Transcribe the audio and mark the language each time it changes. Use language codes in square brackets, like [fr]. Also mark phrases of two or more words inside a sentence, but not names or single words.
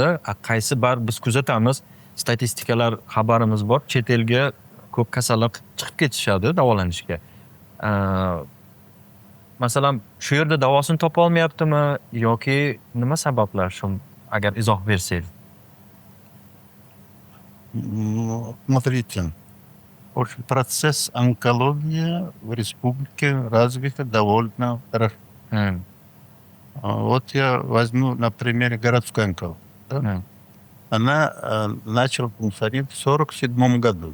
[uz] Qaysi bar biz kuzatamiz, statistikalar xabarimiz bor. Chet elga ko'p kasallar chiqib ketishadi davolanishga. Masalan, shu yerda davosini topa olmayaptimi yoki nima sabablar? Shu agar izoh bersangiz. [ru] Ну, смотрите, в общем, процесс онкологии в республике развит довольно хорошо. Вот я возьму на примере городской онкологии. Да? Она начала функционировать в 1947 году.